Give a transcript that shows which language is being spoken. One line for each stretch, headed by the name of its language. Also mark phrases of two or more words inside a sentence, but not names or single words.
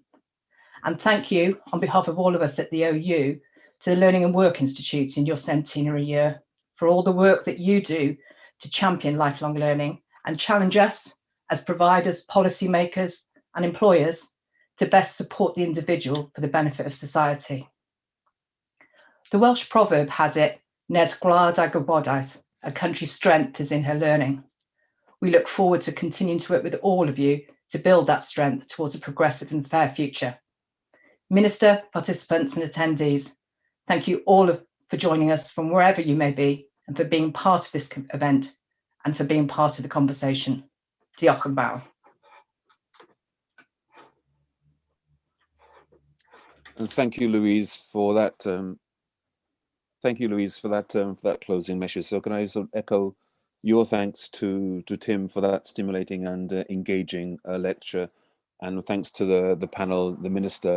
English: And thank you on behalf of all of us at the OU to the Learning and Work Institute in your centenary year for all the work that you do to champion lifelong learning and challenge us as providers, policymakers and employers to best support the individual for the benefit of society. The Welsh proverb has it,
Welsh: Nerth gwlad a gwybodaeth,
English: a country's strength is in her learning. We look forward to continuing to work with all of you to build that strength towards a progressive and fair future. Minister, participants and attendees, thank you all for joining us from wherever you may be and for being part of this event and for being part of the conversation.
Welsh: Diolch yn fawr.
English: And thank you, Louise, for that. Thank you, Louise, for that closing message. So can I sort of echo your thanks to Tim for that stimulating and engaging lecture, and thanks to the panel, the minister.